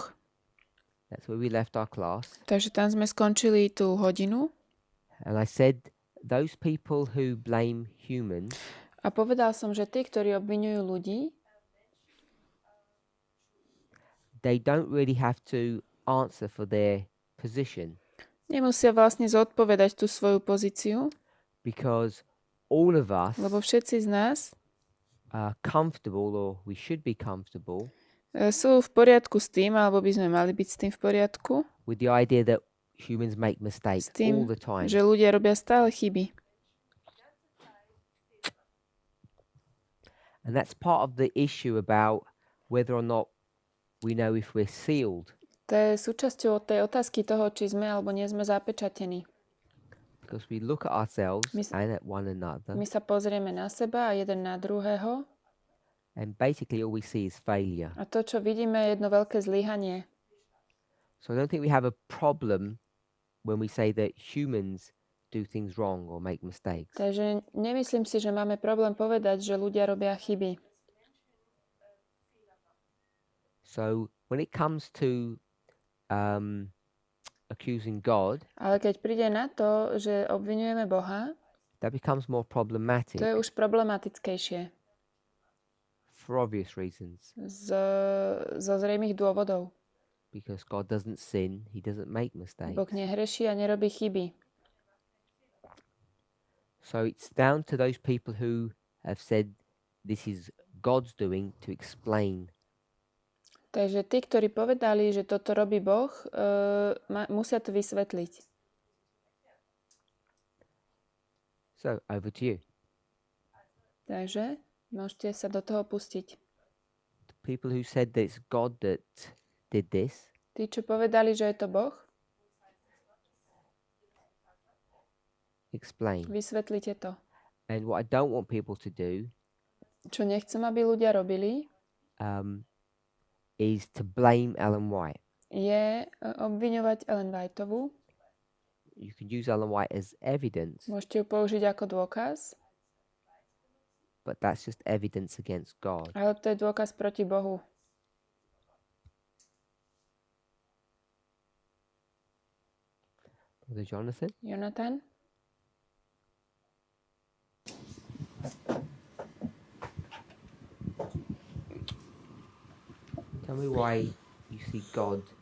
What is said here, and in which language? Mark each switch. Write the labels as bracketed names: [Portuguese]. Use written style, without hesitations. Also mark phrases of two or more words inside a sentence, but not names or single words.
[English] That's where we left our class. [Slovak] Takže tam sme skončili tú hodinu. [English] And I said those people who blame humans, [Slovak] A povedal som, že tí, ktorí obviňujú ľudí, [English] they don't really have to answer for their position [Slovak] nemusia vlastne zodpovedať tú svoju pozíciu, [English] because all of us [Slovak] lebo všetci z nás [English] are comfortable, or we should be comfortable, [Slovak] sú v poriadku s tým, alebo by sme mali byť s tým v poriadku, [English] with the idea that humans make mistakes [Slovak] s tým, [English] all the time. [Slovak] že ľudia robia stále chyby. [English] And that's part of the issue about whether or not we know if we're sealed. [Slovak] To je súčasťou tej otázky toho, či sme alebo nie sme zapečatení. [English] Because we look at ourselves [Slovak] My [English] and at one another, [Slovak] My sa pozrieme na seba a jeden na druhého [English] and basically all we see is failure. [Slovak] a to, čo vidíme, je jedno veľké zlyhanie. [English] So I don't think we have a problem when we say that humans do things wrong or make mistakes. [Slovak] Takže nemyslím si, že máme problém povedať, že ľudia robia chyby. [English] So when it comes to accusing God, [Slovak] Ale keď príde na to, že obviňujeme Boha, [English] that becomes more problematic [Slovak] to je už problematickejšie [English] for obvious reasons. [Slovak] zo zrejmých dôvodov. [English] Because God doesn't sin, he doesn't make mistakes. [Slovak] Boh nehreší a nerobí chyby. [English] So it's down to those people who have said this is God's doing to explain. [Slovak] Takže tí, ktorí povedali, že toto robí Boh, musia to vysvetliť. [English] So over to you. [Slovak] Takže môžete sa do toho pustiť. [English] The people who said that it's God that did this, [Slovak] Tí, čo povedali, že je to Boh, [English] explain. [Slovak] vysvetlite to. [English] And what I don't want people to do [Slovak] Čo nechcem, aby ľudia robili, [English] is to blame Ellen White. [Slovak] je obviňovať Ellen Whiteovú. [English] You can use Ellen White as evidence, [Slovak] Môžete ju použiť ako dôkaz, [English] but that's just evidence against God. [Slovak] ale to je dôkaz proti Bohu. [English] Brother Jonathan? [Slovak] Jonathan? [English] Tell me why you see God.